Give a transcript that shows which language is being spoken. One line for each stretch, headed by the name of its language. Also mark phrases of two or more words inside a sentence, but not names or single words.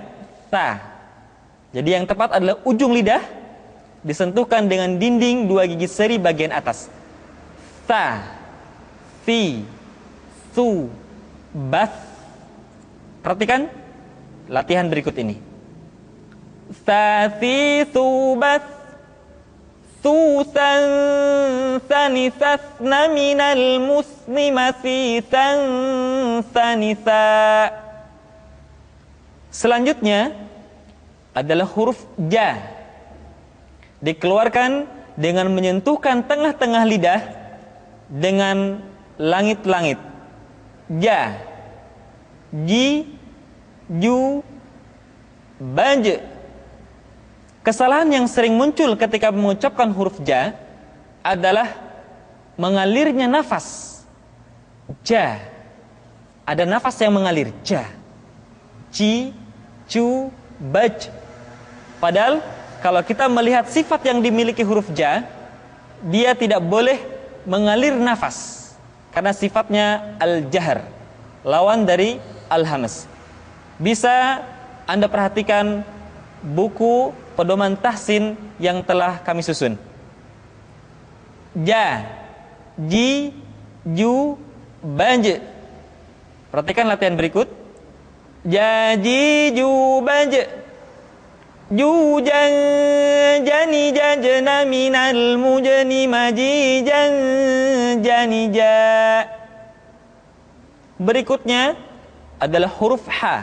Indonesian: Sa. Jadi yang tepat adalah ujung lidah disentuhkan dengan dinding dua gigi seri bagian atas. Sa, si, su, bas. Perhatikan latihan berikut ini. Thasi subath susan sanisasna minal muslimasi sanisa. Selanjutnya adalah huruf ja. Dikeluarkan dengan menyentuhkan tengah-tengah lidah dengan langit-langit. Ja, ji, ju, baj. Kesalahan yang sering muncul ketika mengucapkan huruf ja adalah mengalirnya nafas. Ja, ada nafas yang mengalir. Ja, ji, ju, baj. Padahal kalau kita melihat sifat yang dimiliki huruf ja, dia tidak boleh mengalir nafas karena sifatnya al-jahr, lawan dari al-hamas. Bisa Anda perhatikan buku pedoman tahsin yang telah kami susun. Ja, ji, ju, baj. Perhatikan latihan berikut. Ja, ji, ju, baj. Ju, jan, jani, jajna, minal, mujani, maji, jan, jani, ja. Berikutnya adalah huruf ha.